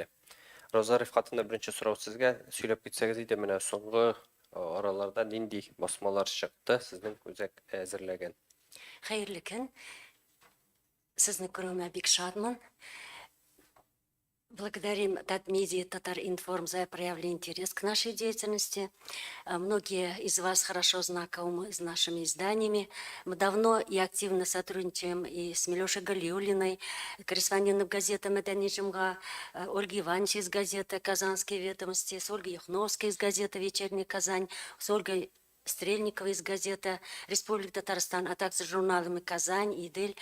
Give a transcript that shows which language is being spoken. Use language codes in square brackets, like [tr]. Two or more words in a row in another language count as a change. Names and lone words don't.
[tt] Роза Рифкатовна, беренче сорау сезгә. Сөйләп китсәгез иде, менә соңгы араларда нинди басмалар чыкты сезнең үзәк әзерләгән? Хәерле көн. Сезне күрүемә бик шатмын. [ru] Благодарим Татмедиа Татар-Информ за проявленный интерес к нашей деятельности. Многие из вас хорошо знакомы с нашими изданиями. Мы давно и активно сотрудничаем и с Милешей Галиуллиной, корреспондентом газеты «Мәдәни җомга», Ольгой Ивановичем из газеты «Казанские ведомости», с Ольгой Юхновской из газеты «Вечерняя Казань», с Ольгой Стрельниковой из газеты «Республика Татарстан», а также журналами «Казань» и «Идель».